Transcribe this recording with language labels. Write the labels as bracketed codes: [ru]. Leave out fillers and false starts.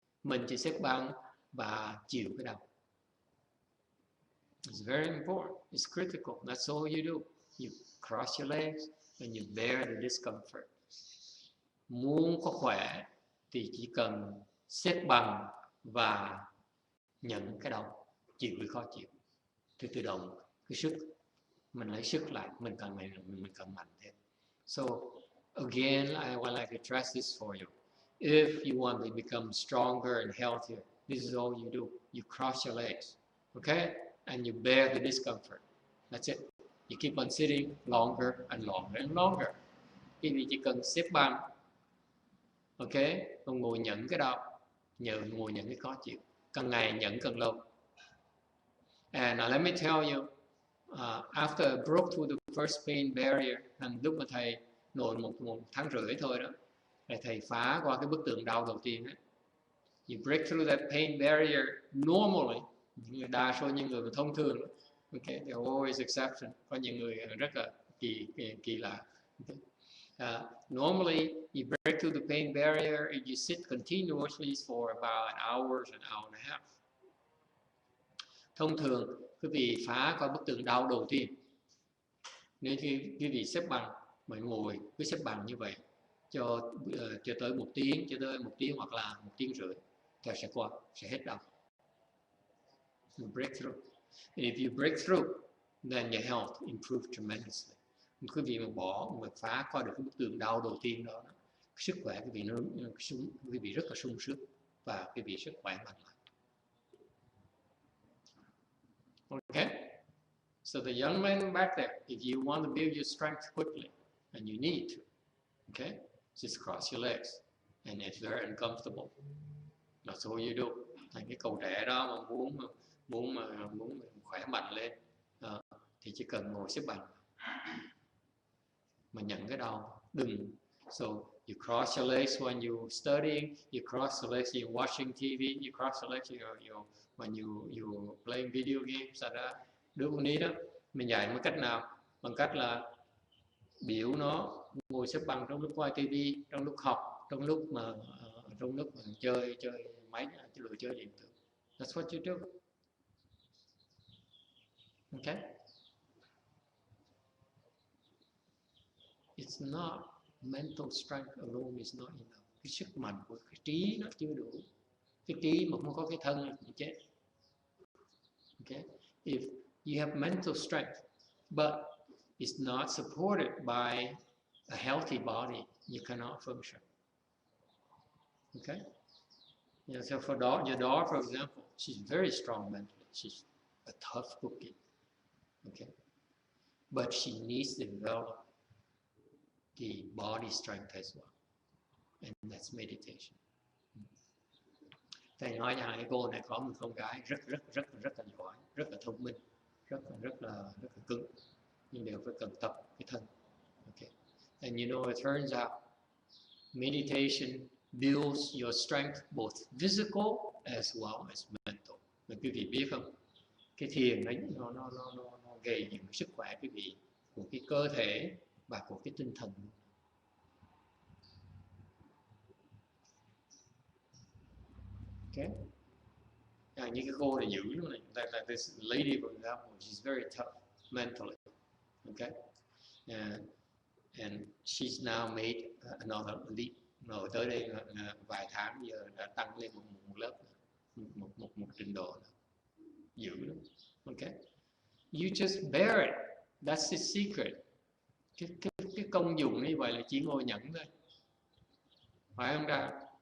[vi] Mình chỉ xếp bằng và chịu cái đau. [en] It's very important. It's critical. That's all you do. You cross your legs and you bear the discomfort. [vi] Muốn có khỏe thì chỉ cần xếp bằng và nhận cái đau, chịu cái khó chịu. Thì tự động cái sức mình lấy sức lại, mình cần mạnh thêm. [en] So again, I would like to stress this for you. If you want to become stronger and healthier, this is all you do. You cross your legs, okay, and you bear the discomfort. That's it. You keep on sitting longer and longer and longer. [vi] Khi vì chỉ cần xếp bằng, okay, còn ngồi nhận cái đau, ngồi nhận cái khó chịu, càng ngày nhận càng lâu. [en] And let me tell you, after I broke through the first pain barrier, [vi] lúc mà thầy ngồi một tháng rưỡi thôi đó, thầy phá qua cái bức tường đau đầu tiên ấy. [en] You break through that pain barrier normally. [vi] Đa số những người mà thông thường, okay, [en] there are always exceptions. [vi] Có những người rất là kỳ lạ. Okay. [en] Normally, you break through the pain barrier and you sit continuously for about an hour and a half. [vi] Thông thường, quý vị phá qua bức tường đau đầu tiên. Nếu quý vị xếp bằng, mà ngồi cứ xếp bằng như vậy cho tới một tiếng hoặc là 1 tiếng rưỡi, thì sẽ hết đau. [en] You break through. And if you break through, then your health improves tremendously. [vi] Quý vị mà phá qua được cái bức tường đau đầu tiên đó, sức khỏe quý vị rất là sung sức và quý vị rất khỏe mạnh lại. [en] Okay, so the young man back there, if you want to build your strength quickly, and you need to, okay, just cross your legs, and it's very uncomfortable. That's all you do. [vi] Thành cái cậu trẻ đó mà muốn khỏe mạnh lên, thì chỉ cần ngồi xếp bằng mà nhận cái đau. Đừng. [en] So you cross your legs when you're studying, you cross your legs when you're watching TV, you cross your legs when you're playing video games. [vi] Đứa con nít đó, mình dạy một cách nào? Bằng cách là biểu nó ngồi xếp bằng trong lúc coi TV, trong lúc học, trong lúc mà chơi máy, chơi điện tử. [en] That's what you do. Okay? It's not mental strength alone is not enough. [vi] Cái sức mạnh của cái trí nó chưa đủ. Cái trí mà không có cái thân là cũng chết. Okay? [en] If you have mental strength, but it's not supported by a healthy body, you cannot function. Okay? Yeah, so for your daughter, for example, she's very strong mentally. She's a tough cookie. Okay? But she needs to develop the body strength as well. And that's meditation. [vi] Thầy nói cho hai cô này có một con gái rất là giỏi, rất là thông minh, rất là cứng, nhưng đều phải cần tập cái thân. Okay. [en] And you know, it turns out meditation builds your strength both physical as well as mental. [vi] Mà quý vị biết không? Cái thiền nó gây những sức khỏe quý vị của cái cơ thể và của cái tinh thần. Okay. Những cái cô này dữ lắm này. [en] Like this lady for example, she's very tough mentally. Okay, and she's now made another leap. [vi] Rồi tới đây vài tháng giờ đã tăng lên một lớp, một trình độ dữ lắm. [en] Okay, you just bear it. That's the secret. [vi] Cái công dụng như vậy là chỉ ngồi nhẫn thôi, phải không ta?